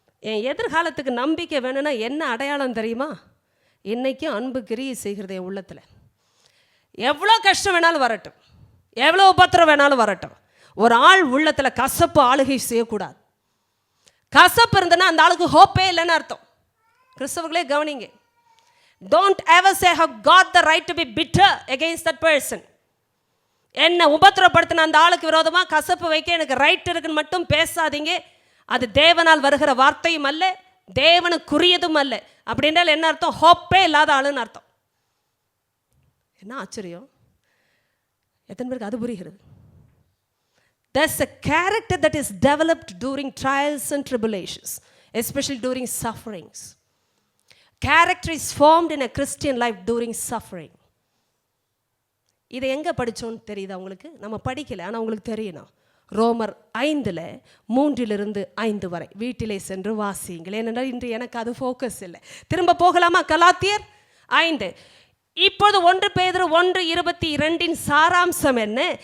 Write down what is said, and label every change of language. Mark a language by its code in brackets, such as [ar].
[ta] என் எதிர்காலத்துக்கு நம்பிக்கை வேணும்னா என்ன அடையாளம் தெரியுமா? இன்னைக்கும் அன்பு கிரியை செய்கிறது என் உள்ளத்தில். எவ்வளோ கஷ்டம் வேணாலும் வரட்டும், எவ்வளோ உபத்திரம் வேணாலும் வரட்டும், ஒரு ஆள் உள்ளத்தில் கசப்பு ஆளுகை செய்யக்கூடாது. கசப்பு இருந்ததுன்னா அந்த ஆளுக்கு ஹோப்பே இல்லைன்னு அர்த்தம். கிறிஸ்தவர்களே கவனிங்க. [en] Don't ever say have got the right to be bitter against that person. [ta] என்ன உபத்திரப்படுத்தின அந்த ஆளுக்கு விரோதமாக கசப்பு வைக்க எனக்கு ரைட் இருக்குன்னு மட்டும் பேசாதீங்க. அது தேவனால் வருகிற வார்த்தையும் அல்ல, தேவனுக்குரியதும் அல்ல. அப்படின்றால் என்ன அர்த்தம்? ஹோப்பே இல்லாத ஆளுன்னு அர்த்தம். என்ன ஆச்சரியம்! எத்தனை பேருக்கு அது புரிகிறது? [en] There's a character that is developed during trials and tribulations, especially during sufferings. Character is formed in a Christian life during suffering. [ta] இதை எங்கே படித்தோன்னு தெரியுதா உங்களுக்கு? நம்ம படிக்கலை, ஆனால் உங்களுக்கு தெரியணும். ரோமர் 5:3 வரை வீட்டிலே சென்று வாசியுங்கள். ஏனென்றால் இன்று எனக்கு அது ஃபோக்கஸ் இல்லை. திரும்ப போகலாமா? கலாத்தியர் 5. இப்போது 1 பேதுரு 1:22 சாராம்சம் என்ன?